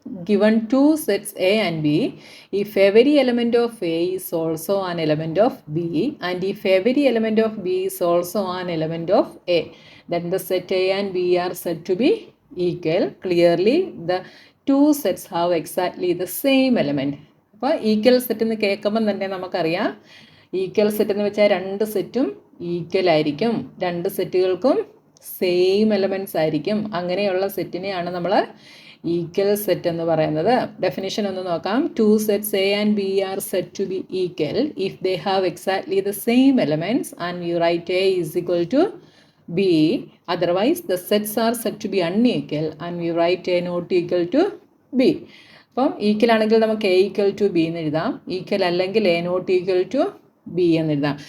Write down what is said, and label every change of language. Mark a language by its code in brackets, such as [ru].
[en] Given 2 sets A and B, if every element of A is also an element of B and if every element of B is also an element of A, then the set A and B are said to be equal. Clearly, the 2 sets have exactly the same element. [ml] അപ്പോൾ equal set എന്ന് കേൾക്കുമ്പം തന്നെ നമുക്കറിയാം, equal set എന്ന് വെച്ചാൽ 2 സെറ്റും equal ആയിരിക്കും, 2 സെറ്റുകൾക്കും same elements ആയിരിക്കും. അങ്ങനെയുള്ള സെറ്റിനെയാണ് നമ്മൾ ഈക്വൽ സെറ്റ് എന്ന് പറയുന്നത്. ഡെഫിനിഷൻ ഒന്ന് നോക്കാം. [en] 2 sets A and B are said to be equal if they have exactly the same elements and you write A is equal to B. Otherwise, the sets are said to be unequal and we write A not equal to B. [ml] അപ്പം equal ആണെങ്കിൽ നമുക്ക് [en] A equal to B [ml] എന്ന് എഴുതാം. Equal അല്ലെങ്കിൽ [en] A not equal to B [ml] എന്ന് എഴുതാം.